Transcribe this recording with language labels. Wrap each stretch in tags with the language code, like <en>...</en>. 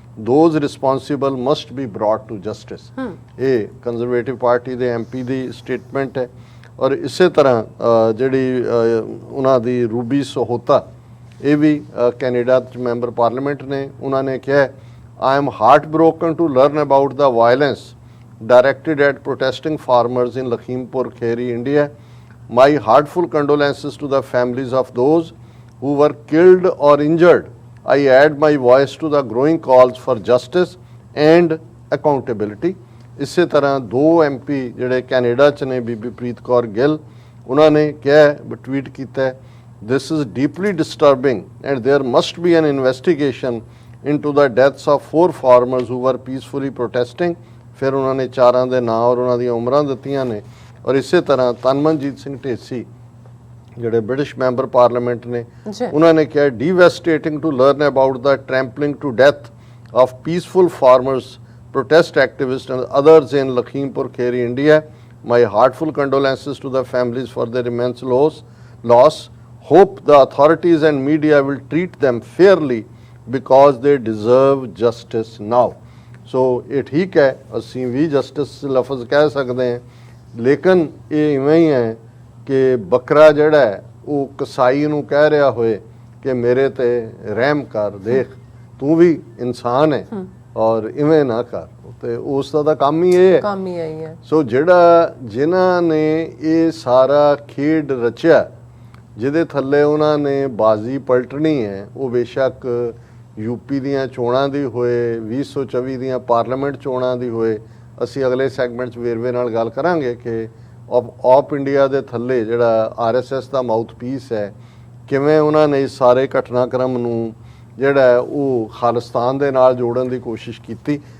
<en>Those responsible must be brought to justice.</en> <pa>ਇਹ conservative party ਦੇ MP ਦੀ statement ਹੈ। ਔਰ ਇਸੇ ਤਰ੍ਹਾਂ ਜਿਹੜੀ ਉਹਨਾਂ ਦੀ ਰੂਬੀ ਸਹੋਤਾ, ਇਹ ਵੀ ਕੈਨੇਡਾ 'ਚ ਮੈਂਬਰ ਪਾਰਲੀਮੈਂਟ ਨੇ, ਉਹਨਾਂ ਨੇ ਕਿਹਾ,</pa> <en>I am heartbroken to learn about the violence directed at protesting farmers in Lakhimpur Kheri, India. My heartful condolences to the families of those who were killed or injured. I add my voice to the growing calls for justice and accountability.</en> <pa>ਇਸੇ ਤਰ੍ਹਾਂ 2 MP ਜਿਹੜੇ Canada 'ਚ ਨੇ, ਬੀਬੀ ਪ੍ਰੀਤ ਕੌਰ ਗਿੱਲ, ਉਹਨਾਂ ਨੇ ਕਿਹਾ, tweet ਕੀਤਾ,</pa> <en>This is deeply disturbing and there must be an investigation into the deaths of 4 farmers who were peacefully protesting.</en> <pa>ਫਿਰ ਉਹਨਾਂ ਨੇ 4 ਦੇ ਨਾਂ ਔਰ ਉਹਨਾਂ ਦੀਆਂ ਉਮਰਾਂ ਦਿੱਤੀਆਂ ਨੇ। ਔਰ ਇਸੇ ਤਰ੍ਹਾਂ ਤਨਮਨਜੀਤ ਸਿੰਘ ਢੇਸੀ, ਜਿਹੜੇ ਬ੍ਰਿਟਿਸ਼ ਮੈਂਬਰ ਪਾਰਲੀਮੈਂਟ ਨੇ, ਉਹਨਾਂ ਨੇ ਕਿਹਾ,</pa> <en>devastating to learn about the trampling to death of peaceful farmers, protest activists and others in Lakhimpur Kheri, India. My heartful condolences to the families for their immense loss. Hope the authorities and media will treat them fairly because they deserve justice now.</en> <pa>So ਇਹ ਠੀਕ ਹੈ, ਅਸੀਂ ਵੀ justice ਲਫ਼ਜ਼ ਕਹਿ ਸਕਦੇ ਹਾਂ, ਲੇਕਿਨ ਇਹ ਇਵੇਂ ਹੀ ਹੈ ਕਿ ਬੱਕਰਾ ਜਿਹੜਾ ਹੈ ਉਹ ਕਸਾਈ ਨੂੰ ਕਹਿ ਰਿਹਾ ਹੋਏ</pa> <hi>कि मेरे ते रहम कर, देख तू भी इंसान है और इवें ना कर।</hi> <pa>ਤੇ ਉਸ ਦਾ ਤਾਂ ਕੰਮ ਹੀ ਇਹ ਹੈ। ਸੋ ਜਿਹੜਾ ਜਿਨ੍ਹਾਂ ਨੇ ਇਹ ਸਾਰਾ ਖੇਡ ਰਚਿਆ, ਜਿਹਦੇ ਥੱਲੇ ਉਹਨਾਂ ਨੇ ਬਾਜ਼ੀ ਪਲਟਣੀ ਹੈ, ਉਹ ਬੇਸ਼ੱਕ ਯੂਪੀ ਦੀਆਂ ਚੋਣਾਂ ਦੀ ਹੋਏ, 2024 ਦੀਆਂ ਪਾਰਲੀਮੈਂਟ ਚੋਣਾਂ ਦੀ ਹੋਏ। ਅਸੀਂ ਅਗਲੇ ਸੈਗਮੈਂਟ 'ਚ ਵੇਰਵੇ ਨਾਲ ਗੱਲ ਕਰਾਂਗੇ ਕਿ ਆਪ ਇੰਡੀਆ ਦੇ ਥੱਲੇ ਜਿਹੜਾ RSS ਦਾ ਮਾਊਥਪੀਸ ਹੈ, ਕਿਵੇਂ ਉਹਨਾਂ ਨੇ ਇਸ ਸਾਰੇ ਘਟਨਾਕ੍ਰਮ ਨੂੰ ਜਿਹੜਾ ਉਹ ਖਾਲਿਸਤਾਨ ਦੇ ਨਾਲ ਜੋੜਨ ਦੀ ਕੋਸ਼ਿਸ਼ ਕੀਤੀ।</pa>